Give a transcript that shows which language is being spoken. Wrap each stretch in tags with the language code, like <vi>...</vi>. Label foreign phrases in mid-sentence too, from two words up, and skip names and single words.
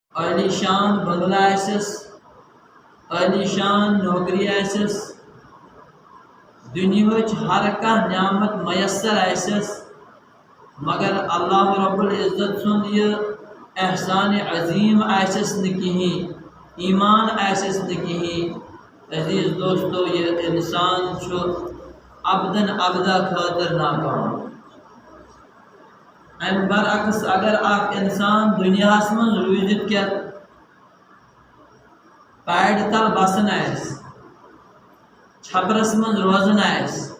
<ks>عالی شان بنگلہ آسس، عالی شان نوکری آسس، دنیاچ ہر کانٛہہ نعمت میسر آسس، مگر</ks> <ar>اللہ رب العزت</ar> <ks>سن یہ احسان عظیم آسس نہ کہین، ایمان آسس نہ کہین۔ عزیز دوستو، یہ انسان چھو</ks> <ar>ابدن ابدا</ar> <ks>خاطر ناکام۔ ام برعکس اگر اخ انسان دنیا من روزت کیا پیڑ تل بسن آس، چھپرس من روزن آس،</ks>